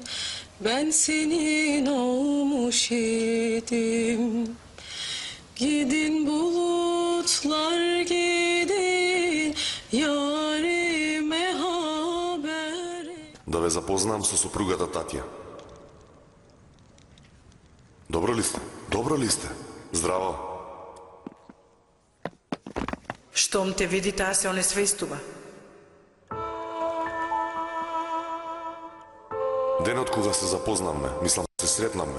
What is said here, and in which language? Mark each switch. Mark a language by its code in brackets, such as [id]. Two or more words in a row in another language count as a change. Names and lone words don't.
[tr] Ben senin olmuş idim. Gidin bulutlar gidin, yarime haber. [mk] Да ве запознам со супругата Татја. Добро ли сте? Добро ли сте? Здраво. Штом те види, таа се онесвестува. Денот кога се запознавме, мислам се сретнавме.